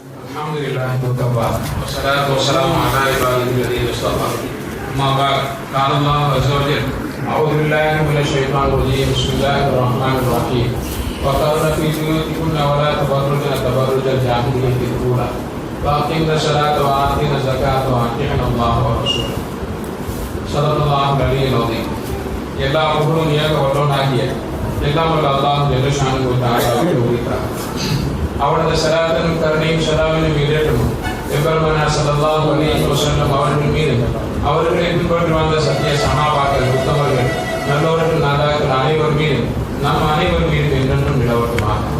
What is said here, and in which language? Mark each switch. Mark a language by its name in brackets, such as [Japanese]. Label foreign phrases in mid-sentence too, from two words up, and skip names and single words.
[Arabic] الحمد لله وكفى والصلاة والسلام على عباده الذين اصطفى أما بعد قال الله عز وجل أعوذ بالله من الشيطان الرجيم بسم الله الرحمن الرحيم وقرن في بيوتكن ولا تبرجن تبرج الجاهلية الأولى وأقمنا الصلاة وآتينا الزكاة وأطيعنا الله ورسوله صدق الله العلي العظيم. [Tamil] எல்லா புகழும் ஏக வல்லவனாகிய எல்லாம் வல்ல அல்லாஹ் [Arabic] جل شأنه [Tamil] தஆலாவுக்கு உரித்தார். அவரது ஸலாத்தும் கருணையும் ஸலாமின் மீதேற்றமும் எம்பெருமானார் [Arabic] صلى الله عليه وسلم [Tamil] அவர்கள் மீது அவர்களை பின்பற்றி வந்த சத்திய சஹாபாக்கள் உத்தமர்கள் நல்லோர்கள் நாதாக்கள் அனைவர் மீது நம் அனைவர் மீது என்றென்றும் நிலவட்டுமாக.